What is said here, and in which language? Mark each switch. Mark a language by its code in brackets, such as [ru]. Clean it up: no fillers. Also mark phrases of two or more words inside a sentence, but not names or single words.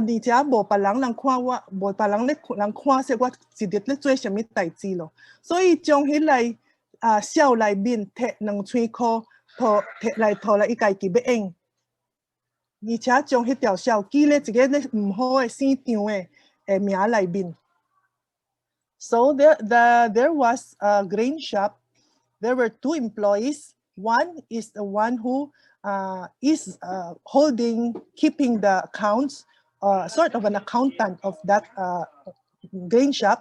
[nan] 且无别人看我，无别人看说我一日咧做啥物代志咯，所以将迄个小内面摕2千箍，摕来伊家己要用，而且将迄条小记咧一个咧毋好的姓张的名内面。 [en] So there was a grain shop. There were 2 employees. One is the one who is keeping the accounts, sort of an accountant of that grain shop.